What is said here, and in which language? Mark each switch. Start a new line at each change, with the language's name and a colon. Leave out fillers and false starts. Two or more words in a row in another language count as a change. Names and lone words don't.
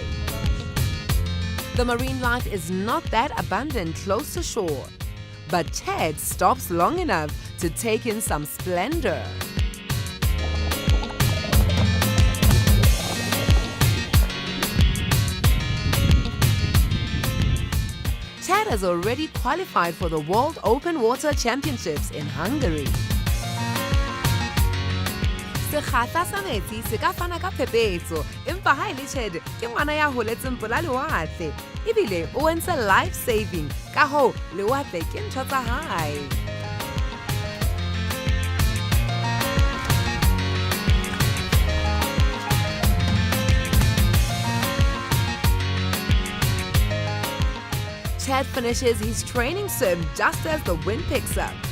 English: The marine life is not that abundant close to shore, but Chad stops long enough to take in some splendor. Chad has already qualified for the World Open Water Championships in Hungary.
Southern Sotho: Sekgahla sa metsi se ka fana ka phephetso, empa ha e le Chad ke ngwana ya holetseng pola lewatle, ebile o entse
English: life saving,
Southern Sotho: ka hoo lewatle ke ntho tsa hae.
English: Chad finishes his training swim just as the wind picks up.